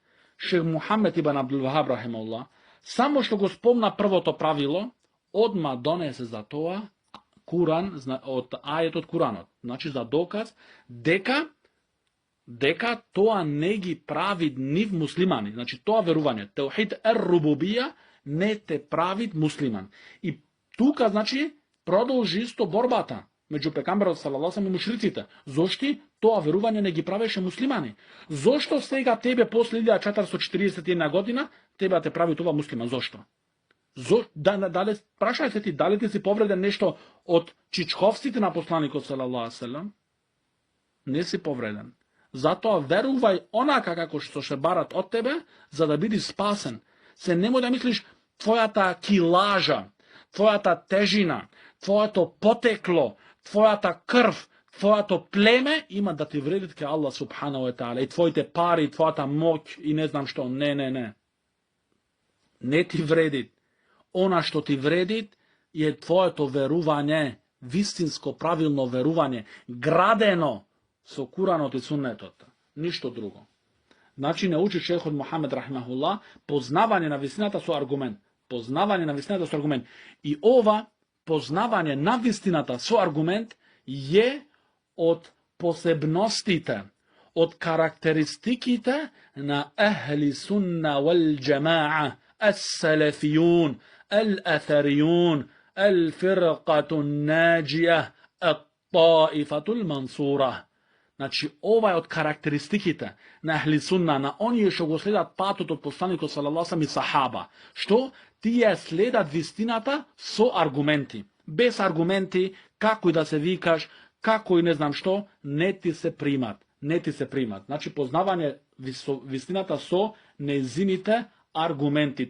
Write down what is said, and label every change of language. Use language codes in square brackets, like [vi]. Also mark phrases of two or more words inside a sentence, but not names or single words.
[mk] Шех Мухаммед ибн Абдул Вахаб рахимахуллах, само што го спомна првото правило, одма донесе за тоа Куран, од ајетот Куранот. Значи, за доказ дека тоа не ги прави нив муслимани. Значи, тоа верување, [ar] توحيد الربوبية, [mk] не те прави муслиман. И тука, значи, продолжи исто борбата меѓу пекамберот [ar] صلى الله عليه وسلم [mk] и мушриците. Зошто тоа верување не ги правеше муслимани? Зошто сега тебе после 1441 година тебе те прави тоа муслиман? Зошто? Прашај се ти, дали ти си повреден нешто од чичковците на посланикот [ar] صلى الله عليه وسلم? [mk] Не си повреден. Затоа верувај онака како што се барат од тебе, за да бидеш спасен. Се немој да мислиш твојата килажа, твојата тежина, твоето потекло, твојата крв, твоето племе има да ти вредит ке Аллах [ar] سبحانه وتعالى, [mk] и твоите пари, твојата моќ и не знам што. Не. Не ти вредит. Она што ти вредит е твоето верување, вистинско правилно верување, градено со Куранот и Суннетот. Ништо друго. Значи, не учи шейхот Мухаммед рахимахуллах познавање на вистината со аргумент. И ова познавање на вистината со аргумент е од посебностите, од карактеристиките на [ar] أهل السنة والجماعة السلفيون, الأثريون الفرقة الناجية الطائفة المنصورة. [mk] Значи, ова е од карактеристиките на [ar] أهل السنة, [mk] на оние што го следат патот од посланикот [ar] صلى الله عليه وسلم [mk] и сахаба. Што? Тие следат вистината со аргументи. Без аргументи, како и да се викаш, како и не знам што, не ти се примат. Значи, познавање вистината со нејзините аргументи.